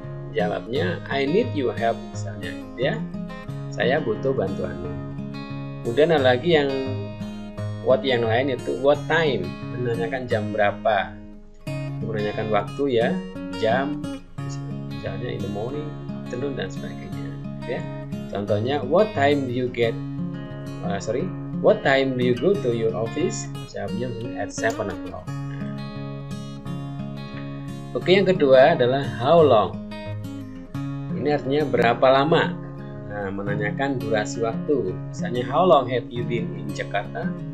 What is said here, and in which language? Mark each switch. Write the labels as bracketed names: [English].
[Indonesian] Jawabnya [English] I need your help, [Indonesian] misalnya ya, saya butuh bantuanmu. Kemudian ada lagi yang what yang lain, itu [English] what time, [Indonesian] menanyakan jam berapa, menanyakan waktu ya, jam, misalnya [English] in the morning, afternoon, [Indonesian] dan sebagainya ya. Contohnya, [English] what time do you go to your office? [Indonesian] Jawabnya [English] at 7 o'clock. [Indonesian] Oke, yang kedua adalah [English] how long. [Indonesian] Ini artinya berapa lama. Nah, menanyakan durasi waktu. Misalnya, [English] how long have you been in Jakarta?